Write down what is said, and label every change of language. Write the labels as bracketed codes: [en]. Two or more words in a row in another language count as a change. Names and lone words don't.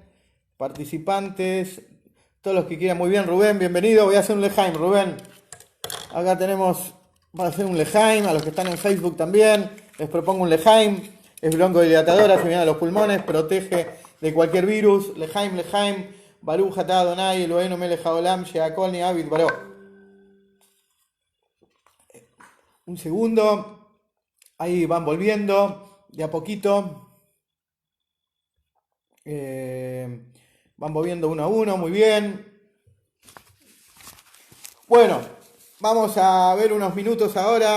[es] Participantes. Todos los que quieran, muy bien. Rubén, bienvenido. Voy a hacer un lejaim, Rubén. Acá tenemos, para hacer un lejaim, a los que están en Facebook también, les propongo un lejaim, es broncodilatadora, se viene a los pulmones, protege de cualquier virus. [he] לחיים, ברוך אתה אדוני, אלוהינו מלך העולם, שהכל נהיה בדברו. [es] Un segundo, ahí van volviendo, de a poquito. Van volviendo uno a uno, muy bien. Bueno, vamos a ver unos minutos ahora.